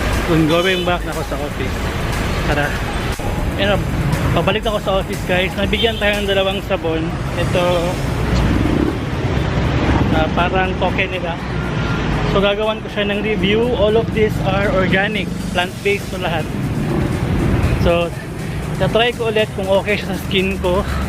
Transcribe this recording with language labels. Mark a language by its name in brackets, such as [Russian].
[Filipino] Kung [English] going back [Filipino] na ako sa office. Tara. Ayan, pabalik na ako sa office guys. Nabigyan tayo ng 2 sabon. Ito parang token nila. So gagawan ko siya ng review. [English] All of these are organic, plant-based [Filipino] to lahat. So na-try ko ulit kung okay siya sa skin ko.